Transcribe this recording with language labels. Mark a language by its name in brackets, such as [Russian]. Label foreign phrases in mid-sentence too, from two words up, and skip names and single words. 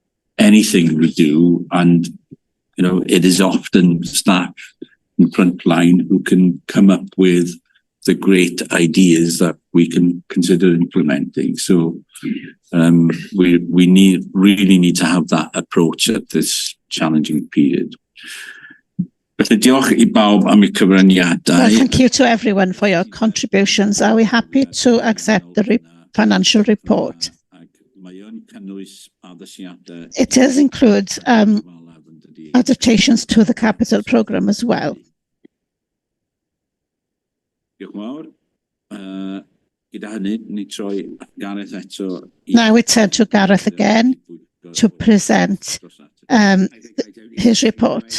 [English] anything we do, and it is often staff in front line who can come up with the great ideas that we can consider implementing. So we really need to have that approach at this challenging period. [Welsh] Felly diolch I bawb am eu cyfraniadau. [English] Well, thank you to everyone for your contributions. Are we happy to accept the financial report? It does include adaptations to the capital programme as well. Now we turn to Gareth again to present his report.